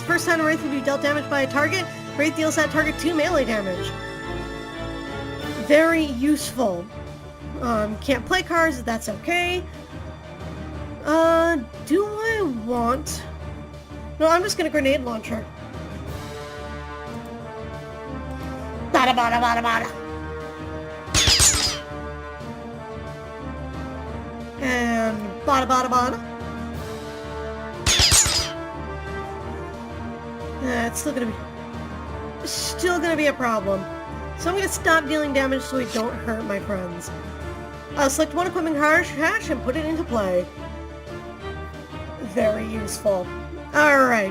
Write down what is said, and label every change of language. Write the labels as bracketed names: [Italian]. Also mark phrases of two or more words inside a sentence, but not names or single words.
[English] First time a Wraith will be dealt damage by a target. Wraith deals that target 2 melee damage. Very useful. Can't play cards, that's okay. Do I want... No, I'm just gonna grenade launcher. Bada bada bada bada. And bada bada bada. It's still gonna be a problem. So I'm gonna stop dealing damage so we don't hurt my friends. Select one equipment hash and put it into play. Very useful. Alright.